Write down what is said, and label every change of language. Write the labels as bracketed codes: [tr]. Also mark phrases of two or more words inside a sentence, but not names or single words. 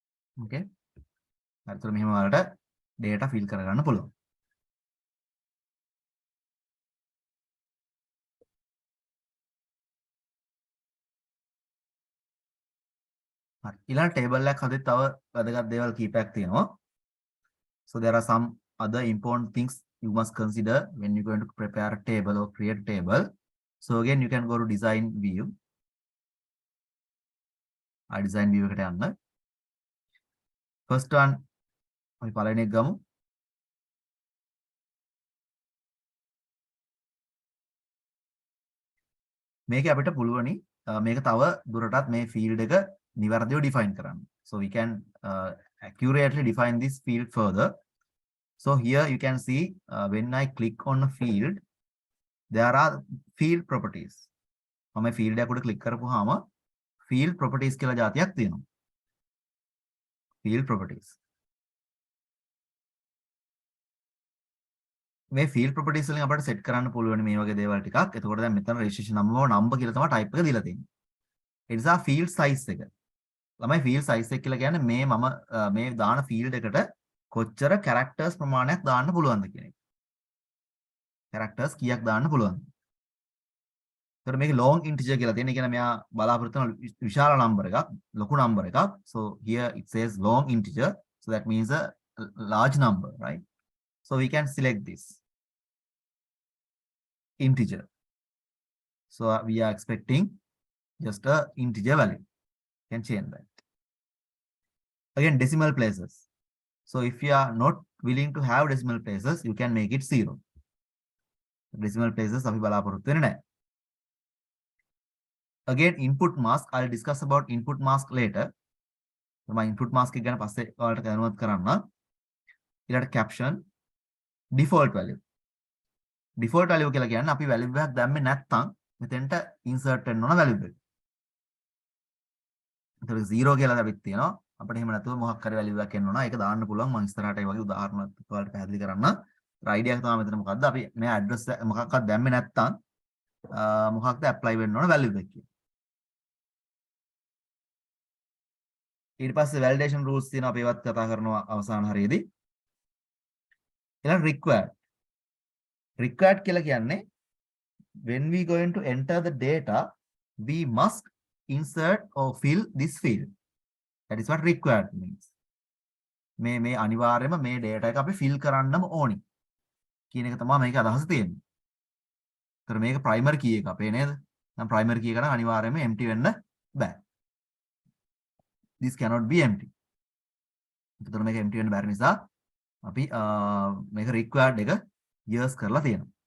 [si] Okay. හරියට මෙහෙම ඔයාලට [en] data fill [si] කරගන්න පුළුවන්. හරි. ඊළඟ table එකක් හදෙත් තව වැදගත් දේවල් කීපයක් තියෙනවා. [en] So there are some other important things you must consider when you're going to prepare a table or create a table. So again, you can go to design view. Design view [si] එකට යන්න. [en] First one [si] අපි පළවෙනි එක ගමු. මේක අපිට පුළුවනි මේක තව දුරටත් මේ field එක නිවැරදිව define කරන්න. [en] So we can accurately define this field further. So here you can see when I click on a field, there are field properties. [si] මම field එකකට click කරපුවාම [en] field properties [si] කියලා જાතියක් තියෙනවා. [en] Field properties. [si] මේ [en] field properties [si] වලින් අපිට set කරන්න පුළුවන් මේ වගේ දේවල් ටිකක්. එතකොට දැන් මෙතන [en] registration number [si] කියලා තමයි type එක දීලා තියෙන්නේ. ඒ නිසා [en] field size [si] එක. ළමයි [en] field size [si] එක කියලා කියන්නේ මේ දාන field එකට කොච්චර characters ප්‍රමාණයක් දාන්න පුළුවන්ද කියන එක. characters කීයක් දාන්න පුළුවන්ද? එතකොට මේක [en] long integer [si] කියලා තියෙන. ඒ කියන්නේ මෙයා බලාපොරොත්තු වෙන විශාල number එකක්, ලොකු number එකක්. [en] So here it says long integer. So that means a large number, right? So we can select this integer. So we are expecting just a integer value. Can change that. Again, decimal places. So if you are not willing to have decimal places, you can make it 0. Decimal places [si] අපි බලාපොරොත්තු වෙන්නේ නැහැ. [en] Again, input mask. I'll discuss about input mask later. So my input mask [si] එක ගැන පස්සේ ඔයාලට දැනුවත් කරන්න. ඊළඟට [en] caption, default value. Default value [si] කියලා කියන්නේ අපි value එකක් දැම්මේ නැත්නම් මෙතෙන්ට insert වෙන්න ඕන value එක. එතකොට 0 කියලා අපිට තියෙනවා. අපිට එහෙම නැතුව මොකක් හරි value එකක් එන්න ඕන. ඒක දාන්න පුළුවන්. මම ඉස්සරහට ඒ වගේ උදාහරණ ඔයාලට පැහැදිලි කරන්න. idea එක තමයි මෙතන මොකද්ද? අපි මේ address මොකක්වත් දැම්මේ නැත්නම් මොකක්ද apply වෙන්න ඕන value එක කියලා. ඊට පස්සේ [en] validation rules [si] තියෙනවා අපි ඒවත් කතා කරනවා අවසාන හරියේදී. [en] ඊළඟ required [si] කියලා කියන්නේ [en] when we going to enter the data, we must insert or fill this field. That is what required means. [si] මේ අනිවාර්යයෙන්ම මේ data එක අපි fill කරන්නම ඕනි කියන එක තමයි මේකේ අදහස තියෙන්නේ. ඒතර මේක [en] primary key [si] එක අපේ නේද? නම් [en] primary key [si] එක නම් අනිවාර්යයෙන්ම empty වෙන්න බෑ. [en] This cannot be empty. [si] ඒතර මේක empty වෙන්න බැරි නිසා අපි මේක required එක use කරලා තියෙනවා.